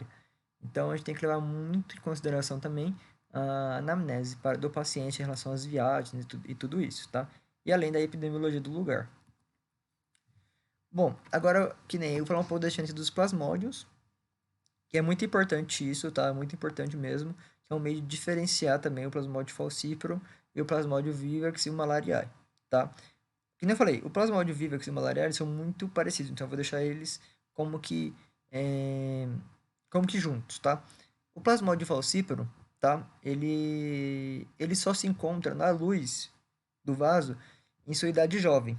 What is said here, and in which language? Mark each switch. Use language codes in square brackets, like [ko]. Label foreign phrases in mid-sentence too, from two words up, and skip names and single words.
[pt] Então a gente tem que levar muito em consideração também a anamnese do paciente em relação às viagens e tudo isso, tá? E além da epidemiologia do lugar. Bom, agora que nem eu vou falar um pouco da diferença dos plasmódios, que é muito importante isso, tá? Muito importante mesmo, que é um meio de diferenciar também o plasmódio falciparum e o plasmódio vivax e o malariae, tá? Que nem eu falei, o plasmódio vivax e o malariae são muito parecidos, então eu vou deixar eles como que é, como que juntos, tá? O plasmódio falciparum, tá? Ele só se encontra na luz do vaso em sua idade jovem.